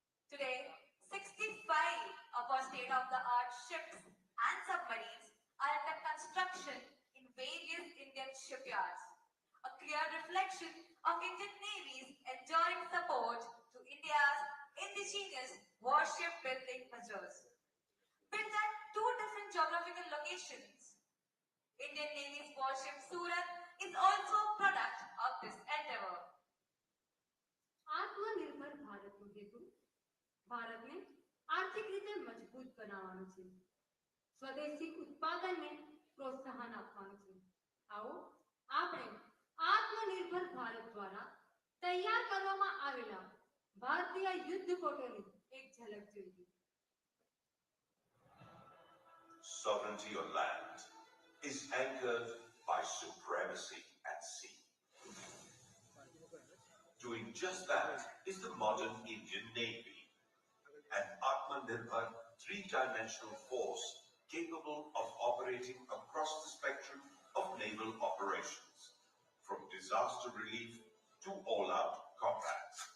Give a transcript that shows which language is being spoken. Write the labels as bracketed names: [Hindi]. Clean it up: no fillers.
[English] Today, 65 of our state-of-the-art ships and submarines are under construction in various Indian shipyards, a clear reflection of Indian Navy's enduring support to India's indigenous warship building measures. Built at two different geographical locations, Indian Navy's warship Surat is also a product of this endeavor. [Gujarati] આત્મનિર્ભર ભારતનો હેતુ ભારતને આર્થિક રીતે મજબૂત બનાવવાનો છે સ્વદેશી ઉત્પાદનને પ્રોત્સાહન આપવાનું છે આવો આપણે આત્મનિર્ભર ભારત દ્વારા તૈયાર કરવામાં આવેલા ભારતીય યુદ્ધ કોટોની એક ઝલક જોઈએ. [English] Sovereignty on land is anchored by supremacy at sea. Doing just that is the modern Indian Navy, an Atmanirbhar three-dimensional force capable of operating across the spectrum of naval operations, from disaster relief to all-out combat.